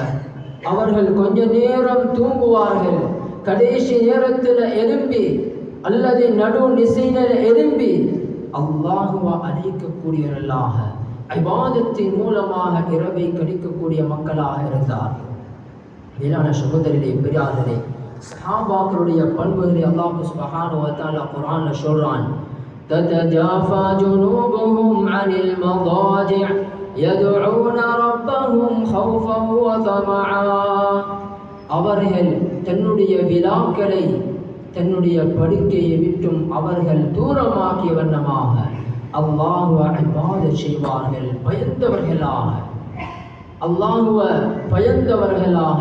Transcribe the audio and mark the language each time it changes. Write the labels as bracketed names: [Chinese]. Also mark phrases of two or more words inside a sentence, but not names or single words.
[Tamil] அவர்கள் கொஞ்ச நேரம் தூங்குவார்கள், கடைசி நேரத்தில் எழும்பி அல்லது நடு நிசையினர் எழும்பி அல்லாஹுவா அழைக்கக்கூடியவர்களாக இபாதத்தின் மூலமாக இரவை கழிக்கக்கூடிய மக்களாக இருந்தார். மேலான சகோதரர்களே, பெரியார்களே, சஹாபாக்களுடைய பண்புகளை [Arabic] الله سبحانه وتعالى [Tamil] குர்ஆன்ல சொல்றான். [Arabic] تتجافى جنوبهم عن المضاجع يدعون ربهم خوفا وطمعا. [Tamil] அவர்கள் தன்னுடைய விலாக்களை தன்னுடைய படுக்கையை விட்டும் அவர்கள் தூரமாக்கிய வண்ணமாக அல்லாஹ்வை இபாதத் செய்வார்கள். அல்லாஹ்வை பயந்தவர்களாக.